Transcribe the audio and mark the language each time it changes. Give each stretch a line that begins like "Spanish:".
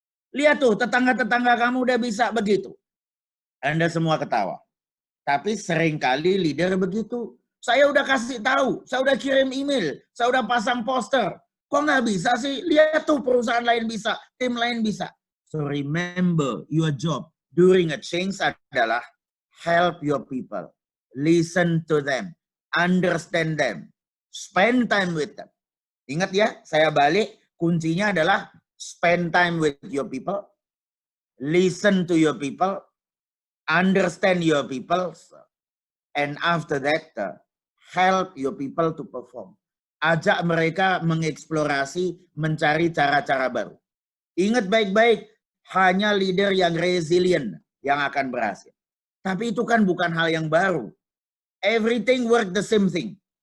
Indonesian: Lihat tuh, tetangga-tetangga kamu udah bisa begitu. Anda semua ketawa. Tapi seringkali leader begitu. Saya udah kasih tahu, saya udah kirim email, saya udah pasang poster. Kok nggak bisa sih? Lihat tuh perusahaan lain bisa, tim lain bisa.
English: So remember, your job during a change
Indonesian: adalah
English: help your people. Listen to them. Understand them. Spend time with them.
Indonesian: Ingat ya, saya balik, kuncinya adalah
English: spend time with your people. Listen to your people. Understand your people, and after that, help your people to perform.
Indonesian: Ajak mereka mengeksplorasi, mencari cara-cara baru. Ingat baik-baik, hanya leader yang resilient yang akan berhasil. Tapi itu kan bukan hal yang baru.
English: Everything work the same thing.